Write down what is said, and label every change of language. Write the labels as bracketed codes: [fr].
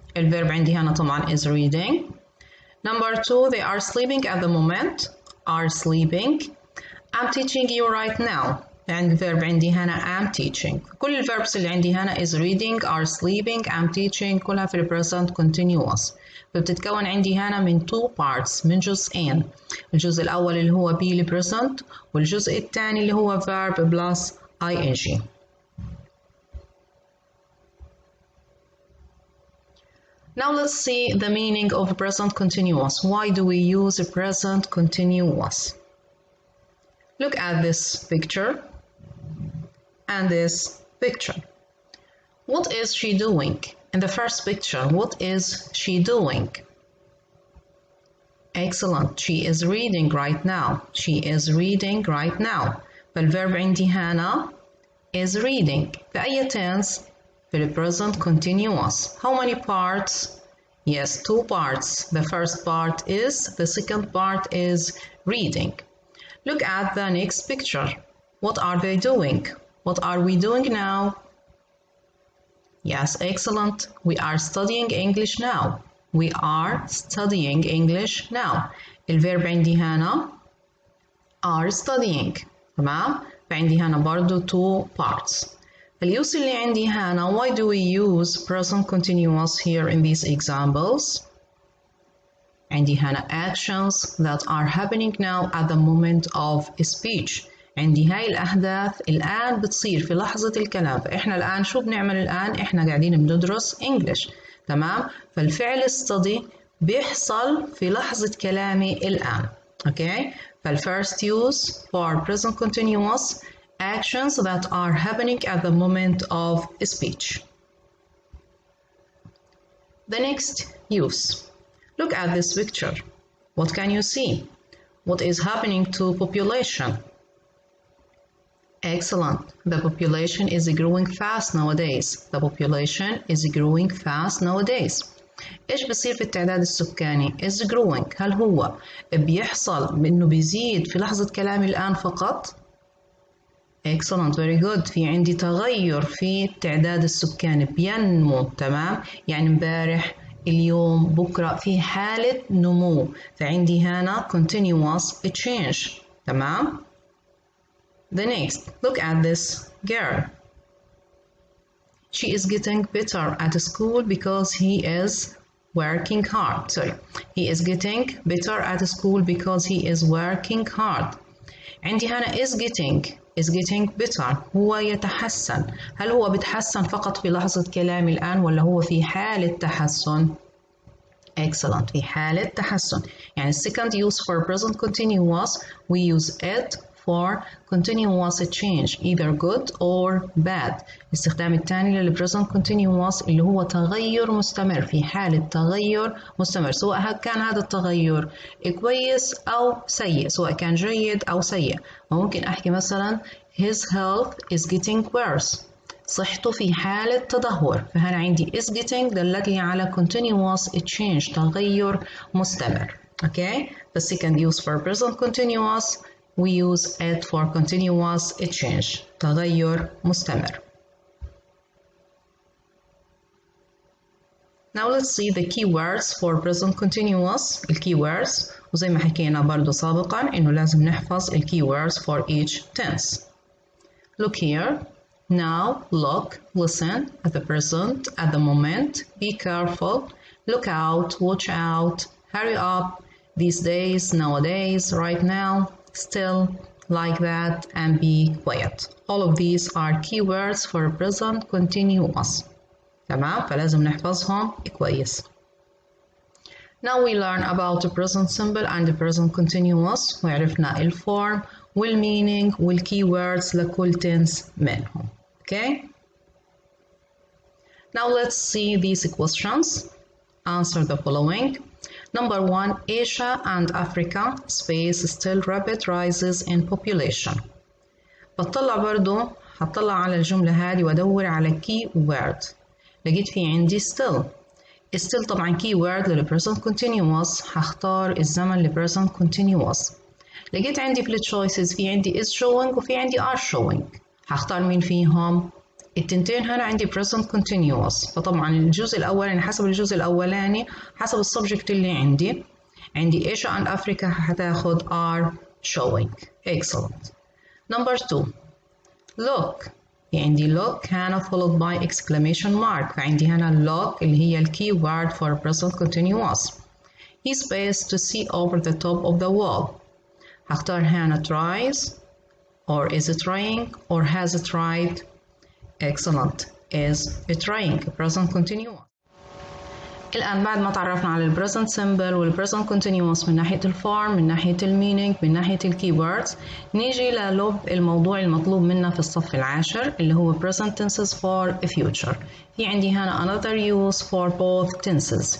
[ar] الverb عندي هنا طبعا [en] is reading. Number 2, they are sleeping at the moment. Are sleeping. I'm teaching you right now. [ar] يعني الverb عندي هنا [en] am teaching. [ar] كل الverbs اللي عندي هنا [en] is reading, are sleeping, am teaching [ar] كلها في ال present continuous. فبتتكون عندي هنا من [en] two parts، [ar] من جزئين. الجزء الأول اللي هو be ل present، والجزء الثاني اللي هو [en] verb plus ing. Now let's see the meaning of present continuous. Why do we use present continuous? Look at this picture and this picture. What is she doing? In the first picture, what is she doing? Excellent. She is reading right now. She is reading right now. [ar] فالverb عندي هنا [en] is reading. [ar] في أي tense؟ في [en] the present continuous. How many parts? Yes, 2 parts. The first part is, the second part is reading. Look at the next picture. What are they doing? What are we doing now? Yes, excellent. We are studying English now. We are studying English now. [ar] الverb عندي هنا [en] are studying. [ar] تمام؟ فعندي هنا برضو [en] 2 parts. [ar] الuse اللي عندي هنا, [en] why do we use present continuous here in these examples? [ar] عندي هنا [en] actions that are happening now at the moment of speech. [ar] عندي هاي الأحداث الآن بتصير في لحظة الكلام. فإحنا الآن شو بنعمل الآن؟ إحنا قاعدين بندرس English. تمام؟ فالفعل study بيحصل في لحظة كلامي الآن. [en] Okay? [ar] فالfirst [en] use for present continuous actions that are happening at the moment of speech. The next use. Look at this picture. What can you see? What is happening to population? Excellent. The population is growing fast nowadays. The population is growing fast nowadays. [ar] إيش بصير في التعداد السكاني؟ [en] is growing. [ar] هل هو بيحصل إنه بيزيد في لحظة كلامي الآن فقط؟ [en] Excellent, very good. [ar] في عندي تغير في التعداد السكاني بينمو. تمام؟ يعني امبارح اليوم بكرة في حالة نمو. فعندي هنا [en] continuous change. [ar] تمام؟ [en] The next, look at this girl. She is getting better at school because he is working hard. He is getting better at school because he is working hard. [ar] عندي هنا [en] is getting better. [ar] هو يتحسن. هل هو بيتحسن فقط في لحظة كلامي الآن ولا هو في حالة تحسن؟ [en] Excellent. [ar] في حالة تحسن. يعني [en] second use for present continuous, we use it for continuous change, either good or bad. [ar] الاستخدام الثاني للpresent continuous اللي هو تغير مستمر، في حالة تغير مستمر، سواء كان هذا التغير كويس أو سيء، سواء كان جيد أو سيء. ممكن أحكي مثلا [en] his health is getting worse. [ar] صحته في حالة تدهور. فهنا عندي [en] is getting [ar] دلت على [en] continuous change، [ar] تغير مستمر. [en] Okay? The second use for present continuous, we use it for continuous change. [ar] تغير مستمر. [en] Now let's see the keywords for present continuous. [ar] الكيوردز وزي ما حكينا برضو سابقا إنه لازم نحفظ الكيوردز [en] for each tense. Look here. Now, look, listen, at the present, at the moment, be careful, look out, watch out, hurry up, these days, nowadays, right now, still, like that, and be quiet. All of these are keywords for present continuous. [ar] تمام؟ فلازم نحفظهم كويس. [en] Now we learn about the present simple and the present continuous. [ar] وعرفنا الفورم والmeaning والkeywords [en] لكل tense [ar] منهم. [en] Okay? Now let's see these questions. Answer the following. Number 1, Asia and Africa space still rapid rises in population. [ar] بطلع برضو هطلع على الجملة هذه وادور على [en] keyword. [ar] لقيت في عندي still. [en] still [ar] طبعا keyword للpresent continuous، هختار الزمن لpresent continuous. لقيت عندي في التشويسز في عندي [en] is showing [ar] وفي عندي [en] are showing. [ar] هختار مين فيهم؟ التنتين هنا عندي present continuous. فطبعا الجزء الأولاني حسب الجزء الأولاني حسب السبجكت اللي عندي [en] Asia and Africa [ar] هتاخد [en] are showing. Excellent. Number 2, look. [ar] عندي [en] look [ar] هنا followed by exclamation mark. فعندي هنا look اللي هي الكي word [en] for present continuous. He spaced to see over the top of the wall. هختار هنا tries or is it trying or has it tried. Excellent. Is it trying present continuous. [ar] الآن بعد ما تعرفنا على البريزنت سيمبل والبريزنت كونتينيوس من ناحية الفورم، من ناحية المينينج، من ناحية الكيوردز، نيجي للب الموضوع المطلوب منا في الصف العاشر اللي هو [en] present tenses for future. [ar] في عندي هنا [en] another use for both tenses.